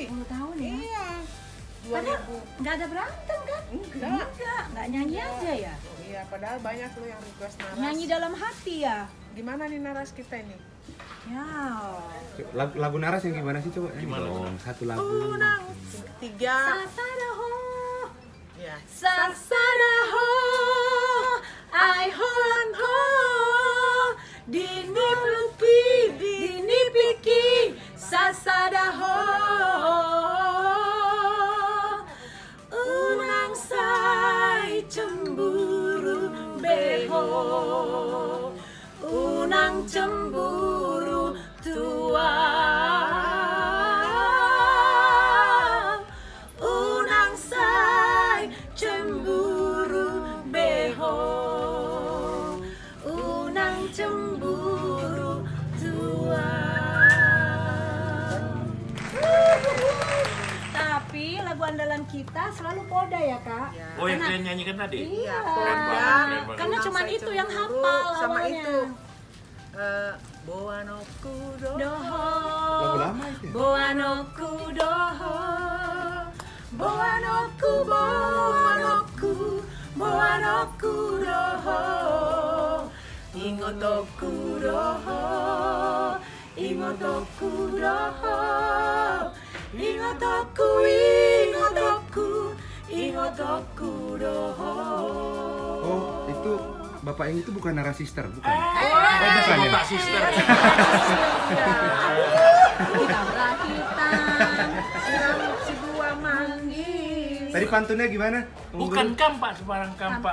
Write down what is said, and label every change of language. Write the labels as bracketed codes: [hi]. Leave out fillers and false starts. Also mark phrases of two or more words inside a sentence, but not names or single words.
[id] 10 tahun ya? Iya. Padahal 2000. nggak ada berantem kan? Nggak nyanyi aja ya? Iya, padahal banyak loh yang request naras. Nyanyi dalam hati ya? Gimana nih naras kita ini? Ya. Lagu naras yang gimana sih coba? Gimana? Dong, satu lagu. Unang 3. [bbc] Sasadaho, [id] Ya. [bbc] sasadaho, ai hoan ho, dinipluki, dinipiki, sasadaho, unang sai cemburu beho, unang cemburu tua. Unang say cemburu beho, unang cemburu tua. [id] Tapi lagu andalan kita selalu Poda ya kak? Oh yang kalian nyanyikan tadi? Iya. Keren banget, keren banget. Karena cuma [bbc] Unang say [id] itu yang cemburu, hafal sama awalnya. itu. Boanoku [bbc] Doho. [id] Lagu lama itu ya? [bbc] Boanoku doho, boanoku, boanoku, boanoku doho, ingotoku doho, ingotoku doho, ingotoku, ingotoku, ingotoku doho. [id] Oh, itu Bapak yang itu bukan narasister, bukan? Oh, bukan ya? Bapak sister. Siram si dua manggis. Tadi pantunnya gimana? Bukan kampak sembarang kampak.